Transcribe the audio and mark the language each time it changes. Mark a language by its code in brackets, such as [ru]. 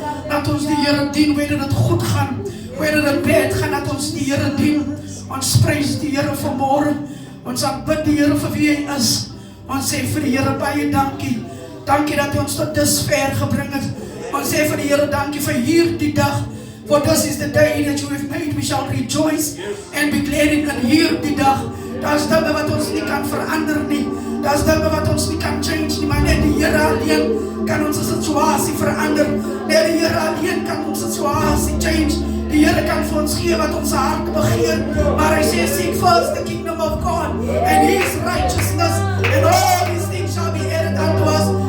[af] Dat ons die Here dien, wanneer dit goed gaan. Wanneer dit bad gaan, dat ons die Here dien. Ons prys die Here vanmôre. Ons aanbid die Here vir wie hy is. Ons sê vir die Here baie dankie. Dankie dat hy ons tot dusver gebring het. Ons sê vir die Here dankie vir hierdie dag. [en] For this is the day that you have made, we shall rejoice and be glad in [af] hierdie dag. Daar's dinge wat ons nie kan verander nie. Daar's dinge wat ons nie kan change nie, maar net die Here alleen kan ons situasie verander. Net die Here alleen kan ons situasie change. Die Here kan vir ons gee wat ons hart begeer. Maar hy sê, [en] seek first the kingdom of God and His righteousness, and all these things shall be added unto us.